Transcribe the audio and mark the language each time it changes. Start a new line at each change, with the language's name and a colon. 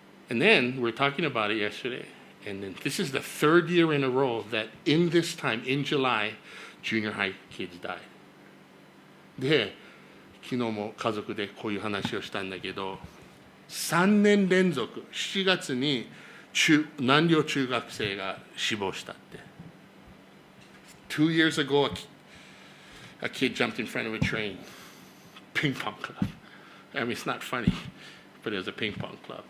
English: And then we're talking about it yesterday, and then this is the third year in a row that in this time, in July, junior high kids died.
Japanese: で、昨日も家族でこういう話をしたんだけど、3年連続7月に南陵中学生が死亡したって。
English: 2 years ago, a kid jumped in front of a train. Ping pong club. I mean, it's not funny, but it was a ping pong club.